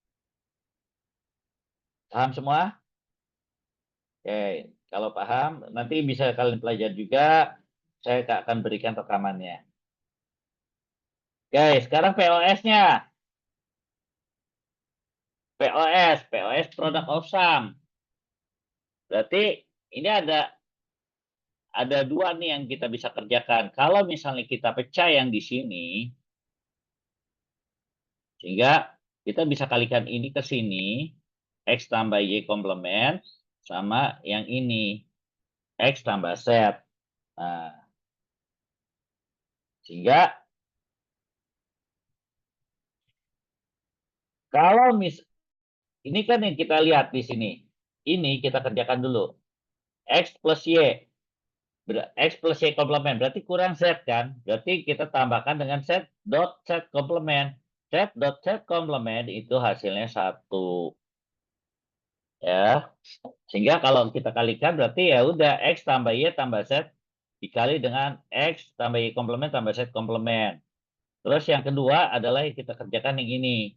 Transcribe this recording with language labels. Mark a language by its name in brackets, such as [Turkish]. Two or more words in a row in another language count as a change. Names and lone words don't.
[Indonesian] Paham semua? Oke, kalau paham, nanti bisa kalian pelajari juga. Saya akan berikan rekamannya. Oke, sekarang POS-nya. POS [English] product of sum. [Indonesian] Berarti ini ada dua nih yang kita bisa kerjakan. Kalau misalnya kita pecah yang di sini, sehingga kita bisa kalikan ini ke sini, X tambah Y komplement, sama yang ini, X tambah Z. Nah, sehingga kalau ini kan yang kita lihat di sini. Ini kita kerjakan dulu. X plus Y. X plus Y komplement. Berarti kurang Z kan? Berarti kita tambahkan dengan Z dot Z komplement. Z dot Z komplement itu hasilnya 1. Ya. Sehingga kalau kita kalikan berarti ya udah X tambah Y tambah Z dikali dengan X tambah Y komplement tambah Z komplement. Terus yang kedua adalah yang kita kerjakan yang ini.